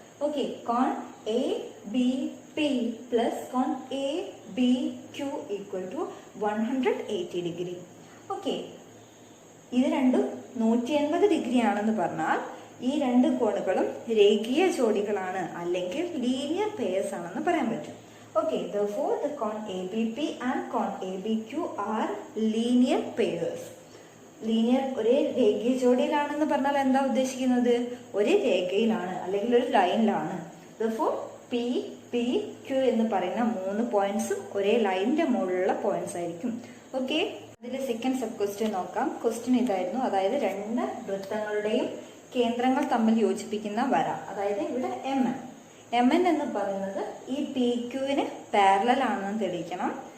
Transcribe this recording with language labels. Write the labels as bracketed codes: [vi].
[en] Okay, കോൺ A B P plus കോൺ A B Q equal to 180 degree. [ml] Okay, ഇത് രണ്ടും 180 degree ആണെന്ന് പറഞ്ഞാൽ ഈ രണ്ട് കോണുകളും രേഖീയ ജോഡികളാണ്, അല്ലെങ്കിൽ ലീനിയർ പെയർസ് ആണെന്ന് പറയാൻ പറ്റും. [en] Okay, therefore the cone ABP and cone ABQ are linear pairs. [ml] Linear ഒരേ രേഖീയ ജോഡിയിലാണെന്ന് പറഞ്ഞാൽ എന്താ ഉദ്ദേശിക്കുന്നത്? ഒരേ രേഖയിലാണ് അല്ലെങ്കിൽ ഒരു ലൈനിലാണ്. therefore P P Q എന്ന് പറയുന്ന 3 പോയിന്റ്സും ഒരേ ലൈനിന്റെ മുകളിലുള്ള പോയിന്റ്സ് ആയിരിക്കും. ഓക്കെ, ഇതിലെ സെക്കൻഡ് സബ് ക്വസ്റ്റ്യൻ നോക്കാം. ക്വസ്റ്റ്യൻ ഇതായിരുന്നു, അതായത് രണ്ട് വൃത്തങ്ങളുടെയും കേന്ദ്രങ്ങൾ തമ്മിൽ യോജിപ്പിക്കുന്ന വര, അതായത് ഇവിടെ എം എൻ എന്ന് പറയുന്നത് ഈ പി ക്യൂവിന് പാരലൽ ആണെന്ന് തെളിയിക്കണം.